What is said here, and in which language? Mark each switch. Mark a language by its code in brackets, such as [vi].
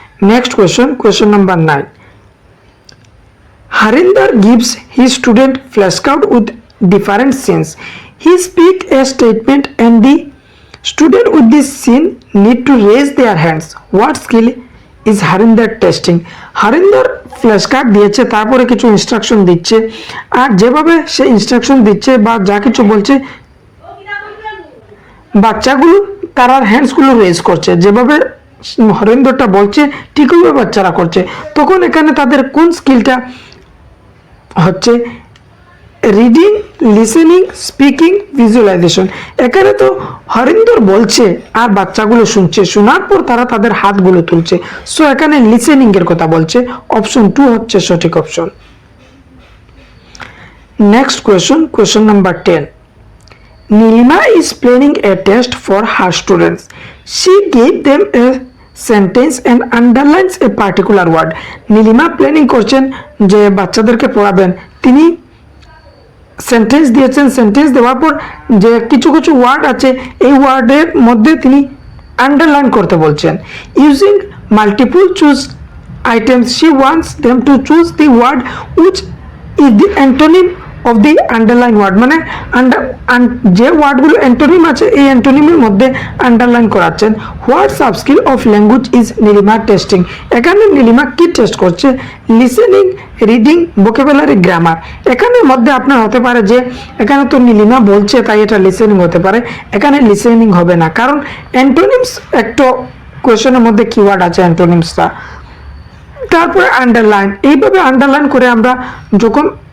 [en] Next question number 9. Harinder gives his student flashcard with different scenes. He speak a statement and the student with this scene need to raise their hands. What skill is Harinder testing? [bn] Harinder flashcard দিয়েছে, তারপরে কিছু instruction দিচ্ছে, আর যেভাবে সে instruction দিচ্ছে বা যা কিছু বলছে, বাচ্চাগুলো তার হ্যান্ডসগুলো রেজ করছে, যেভাবে হরেন্দ্রটা বলছে ঠিক ওইভাবে বাচ্চারা করছে। তখন এখানে তাদের কোন স্কিলটা হচ্ছে? Reading, listening, speaking, visualisation. এখানে তো হরিন্দর বলছে আর বাচ্চাগুলো শুনছে, শোনার পর তারা তাদের হাতগুলো তুলছে। সো এখানে লিসেনিং এর কথা বলছে, অপশন 2 হচ্ছে সঠিক option. [en] Next question number 10. Nilima is planning a test for her students. She gave them a sentence and underlines a particular word. [bn] Nilima planning করছেন যে বাচ্চাদেরকে পড়াবেন, তিনি সেন্টেন্স দিয়েছেন, সেন্টেন্স দেওয়ার পর যে কিছু কিছু ওয়ার্ড আছে, এই ওয়ার্ডের মধ্যে তিনি আন্ডারলাইন করতে বলছেন। [en] Using multiple choose items, she wants them to choose the word which is the antonym of the underline word. [bn] মানে যে ওয়ার্ডগুলো অ্যান্টোনিম আছে এই অ্যান্টোনিমের মধ্যে আন্ডারলাইন করাচ্ছেন। [en] What sub skill of language is Nilima testing? [bn] এখানে নীলিমা কি টেস্ট করছে? Listening, reading, vocabulary, grammar. এখানের মধ্যে আপনার হতে পারে যে এখানে তো নীলিমা বলছে তাই এটা লিসেনিং হতে পারে, এখানে লিসেনিং হবে না, কারণ অ্যান্টোনিমস একটা কোয়েশনের মধ্যে কিওয়ার্ড আছে অ্যান্টোনিমসটা। তারপরে আন্ডারলাইন, এইভাবে আন্ডারলাইন করে আমরা যখন